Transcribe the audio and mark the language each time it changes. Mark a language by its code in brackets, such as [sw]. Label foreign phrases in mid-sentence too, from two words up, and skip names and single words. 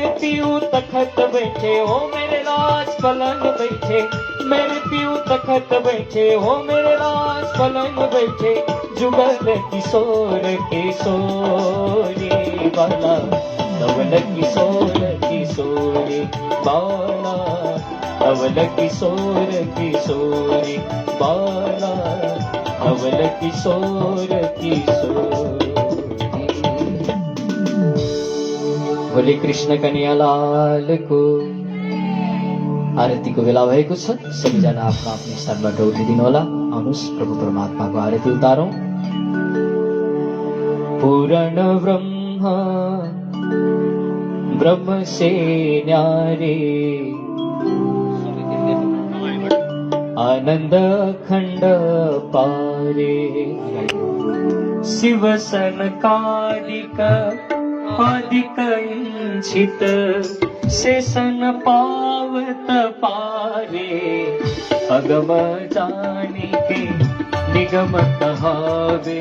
[hi] पियू तखत बैठे हो मेरे राज पलंग बैठे मेरे पियू तखत बैठे हो मेरे राज पलंग बैठे जुगल किशोर किशोरी बाला धवल किशोर किशोरी बाला धवल किशोर किशोरी बाला धवल किशोर किशोरी। बोले कृष्ण कन्हैया लाल को। [ne] आरती को बेला भएको छ सबैजना आफ्नो आफ्नो स्थानबाट उठिदिनु होला। आउनुहोस् प्रभु परमात्माको आरती उतारौं। [hi] पूर्ण ब्रह्म ब्रह्म से न्यारे आनंद खंड पारे शिव सनकादिक आदिक इंचित शेषन पावत पारे अगम जानिके निगम कहावे